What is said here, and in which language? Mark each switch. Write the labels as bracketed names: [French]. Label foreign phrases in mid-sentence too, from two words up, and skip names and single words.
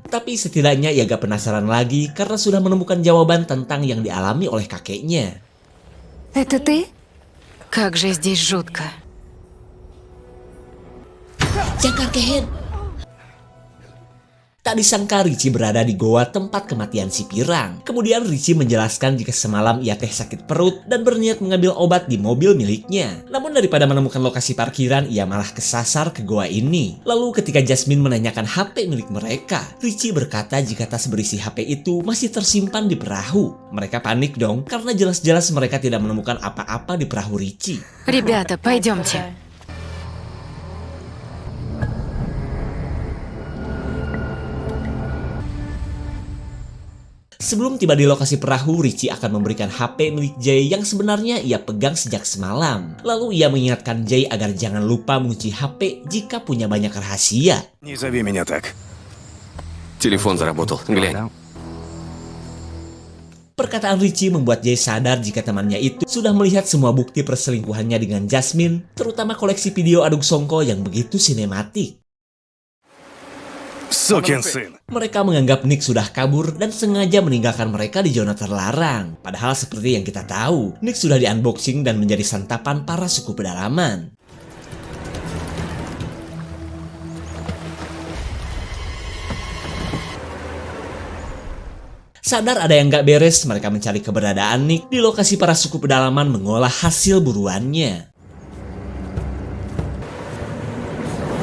[Indonesian] Tapi setidaknya ia gak penasaran lagi karena sudah menemukan jawaban tentang yang dialami oleh kakeknya. [Russian] Это ты? Как же здесь жутко. Jangkar Kehen! [Indonesian] Tak disangka Richie berada di goa tempat kematian si Pirang. Kemudian Richie menjelaskan jika semalam ia sakit perut dan berniat mengambil obat di mobil miliknya. Namun daripada menemukan lokasi parkiran, ia malah kesasar ke goa ini. Lalu ketika Jasmine menanyakan HP milik mereka, Richie berkata jika tas berisi HP itu masih tersimpan di perahu. Mereka panik dong karena jelas-jelas mereka tidak menemukan apa-apa di perahu Richie. [Russian] Ребята, пойдемте. [Indonesian] Sebelum tiba di lokasi perahu, Richie akan memberikan HP milik Jay yang sebenarnya ia pegang sejak semalam. Lalu ia mengingatkan Jay agar jangan lupa mengunci HP jika punya banyak rahasia. [Russian] Не зови меня так. Телефон заработал. Глянь. [Indonesian] Perkataan Richie membuat Jay sadar jika temannya itu sudah melihat semua bukti perselingkuhannya dengan Jasmine, terutama koleksi video adu songkol yang begitu sinematik. [Russian] Сукин сын. [Indonesian] Mereka menganggap Nick sudah kabur dan sengaja meninggalkan mereka di zona terlarang. Padahal seperti yang kita tahu, Nick sudah di-unboxing dan menjadi santapan para suku pedalaman. Sadar ada yang gak beres, mereka mencari keberadaan Nick di lokasi para suku pedalaman mengolah hasil buruannya.